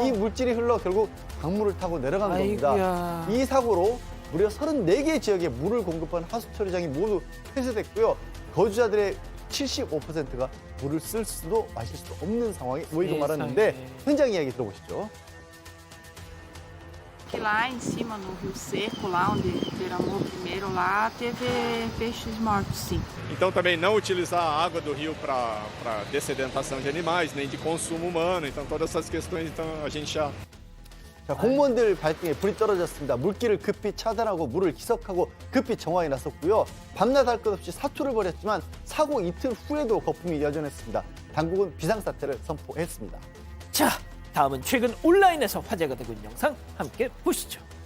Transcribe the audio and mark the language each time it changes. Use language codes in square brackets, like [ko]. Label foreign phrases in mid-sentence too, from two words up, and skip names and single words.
[ko] 이 물질이 흘러 결국 강물을 타고 내려간 겁니다. 이 사고로 무려 34개 지역에 물을 공급한 하수 처리장이 모두 폐쇄됐고요. 거주자들의 75%가 물을 쓸 수도 마실 수도 없는 상황에 놓이고 말았는데 현장 이야기 들어보시죠. [pt] Que lá em cima no Rio Seco, lá onde derramou primeiro, lá teve peixes mortos, sim. Então também não utilizar a água do rio para dessedentação de animais, nem de consumo humano. Então todas essas questões, então a gente já [ko] 자, 공무원들 발등에 불이 떨어졌습니다. 물길을 급히 차단하고 물을 희석하고 급히 정화에 나섰고요. 밤낮 할 것 없이 사투를 벌였지만 사고 이틀 후에도 거품이 여전했습니다. 당국은 비상사태를 선포했습니다. 자, 다음은 최근 온라인에서 화제가 되고 있는 영상 함께 보시죠.